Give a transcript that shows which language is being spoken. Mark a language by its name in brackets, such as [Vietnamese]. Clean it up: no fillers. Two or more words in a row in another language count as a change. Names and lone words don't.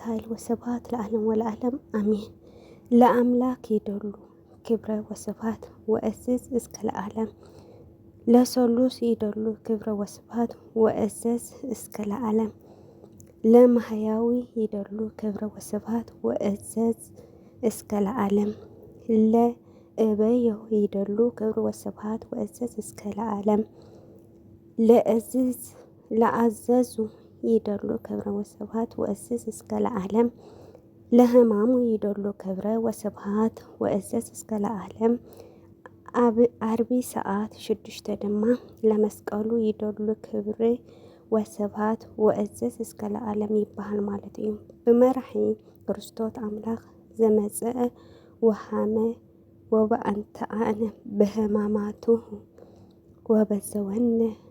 [Geez] ኃይል ወስብሐት ለዓለም ወለዓለም አሜን። ለአምላክ ይደሉ ክብረ ወስብሐት ወእዝዝ እስከ ለዓለም ለሰሉስ ይደሉ ክብረ ወስብሐት ወእዝዝ እስከ ለዓለም ለማህያዊ ይደሉ ክብረ ወስብሐት ወእዝዝ እስከ ለዓለም ለእበዮ ይደሉ ክብረ ወስብሐት ወእዝዝ እስከ ለዓለም ለአዘዙ ይደሉ ክብረ ወስብሐት ወእዝዝ እስከ ለዓለም ለሕማሙ ይደሉ ክብረ ወስብሐት ወእዝዝ እስከ ለዓለም [Tigrinya] አርቢ ሰዓት 6 ድማ [Geez] ለመስቀሉ ይደሉ ክብረ ወስብሐት ወእዝዝ እስከ ለዓለም [Tigrinya] ይባሃል ማለት እዩ። [Geez] ብመራሒ ክርስቶስ አምላኽ ዘመጽአ ወሃመ ወበአንተ አነ በሕማማቱ ወበዘወነ